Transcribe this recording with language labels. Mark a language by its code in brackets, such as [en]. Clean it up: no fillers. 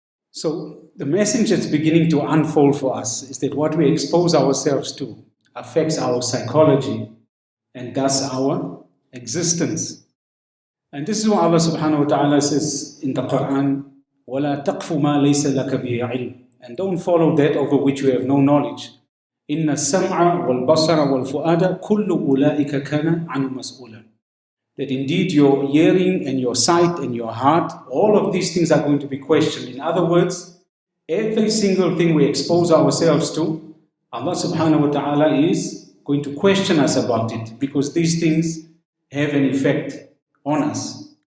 [en] So the message that's beginning to unfold for us is that what we expose ourselves to affects our psychology and thus our existence. And this is what Allah subhanahu wa ta'ala says in the Quran, [ar] وَلَا تَقْفُ مَا لَيْسَ لَكَ بِهِ عِلْمٍ. [en] And don't follow that over which you have no knowledge. [ar] إِنَّ السَّمْعَ وَالْبَصَرَ وَالْفُؤَادَ كُلُّ أُولَٰئِكَ كَانَ عَنْهُ مَسْئُولًا. [en] That indeed your hearing and your sight and your heart, all of these things are going to be questioned. In other words, every single thing we expose ourselves to, Allah subhanahu wa ta'ala is going to question us about it, because these things have an effect on us.